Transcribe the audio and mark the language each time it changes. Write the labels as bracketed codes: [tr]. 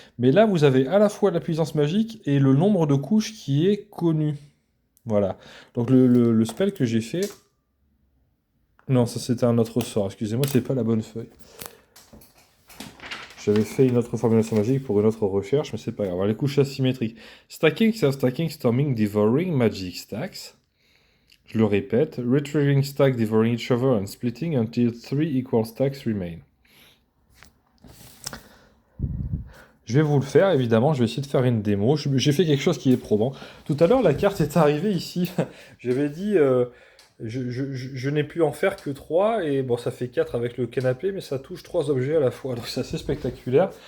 [fr] Mais là, vous avez à la fois la puissance magique et le nombre de couches qui est connu. Voilà. Donc le spell que j'ai fait... Non, ça c'était un autre sort. Excusez-moi, c'est pas la bonne feuille. J'avais fait une autre formulation magique pour une autre recherche, mais c'est pas grave. Alors, les couches asymétriques. [en] Stacking, [fr] c'est [en] stacking, storming, devouring, magic stacks. [fr] Je le répète. [en] Retrieving stack, devouring each other and splitting until 3 equal stacks remain. [fr] Je vais vous le faire, évidemment. Je vais essayer de faire une démo. J'ai fait quelque chose qui est probant. Tout à l'heure, la carte est arrivée ici. J'avais dit... je n'ai pu en faire que 3, et bon, ça fait 4 avec le canapé, mais ça touche 3 objets à la fois, donc c'est assez spectaculaire.